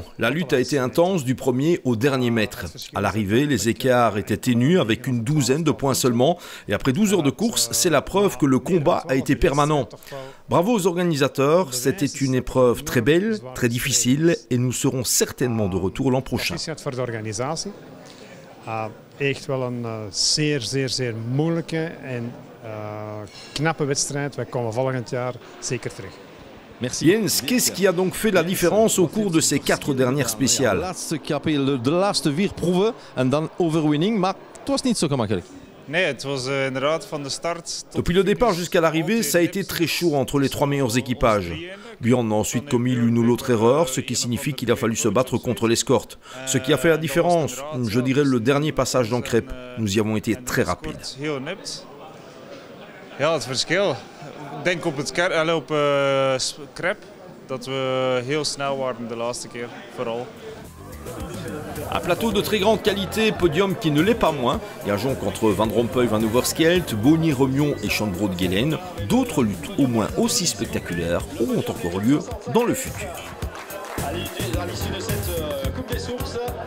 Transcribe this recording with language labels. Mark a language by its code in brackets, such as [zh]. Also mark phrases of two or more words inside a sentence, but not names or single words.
[fr] La lutte a été intense du premier au dernier mètre. À l'arrivée, les écarts étaient ténus avec une douzaine de points seulement. Et après 12 heures de course, c'est la preuve que le combat a été permanent. Bravo aux organisateurs, c'était une épreuve très belle, très difficile et nous serons certainement de retour l'an prochain. [nl] Knappe wedstrijd, wij komen volgend jaar zeker terug. [fr] Merci. Jens, qu'est-ce qui a donc fait la différence au cours de ces 4 dernières spéciales? [nl] De laatste 4 proeven en dan overwinning, maar Het was niet zo gemakkelijk. [fr] Depuis le départ jusqu'à l'arrivée, ça a été très chaud entre les trois meilleurs équipages. Björn a ensuite commis l'une ou l'autre erreur, ce qui signifie qu'il a fallu se battre contre l'escorte. Ce qui a fait la différence, je dirais le dernier passage dans Crêpe. Nous y avons été très rapides. [nl] Ja, het verschil. Ik denk op Crêpe dat we heel snel waren de laatste keer, vooral. [fr] Un plateau de très grande qualité, podium qui ne l'est pas moins. Gageons qu'entre Van Rompuy, Van Overskelt, Bonnier, Remion et Schanbrood-Guelen, d'autres luttes au moins aussi spectaculaires auront encore lieu dans le futur. À l'issue de cette Coupe des Sources.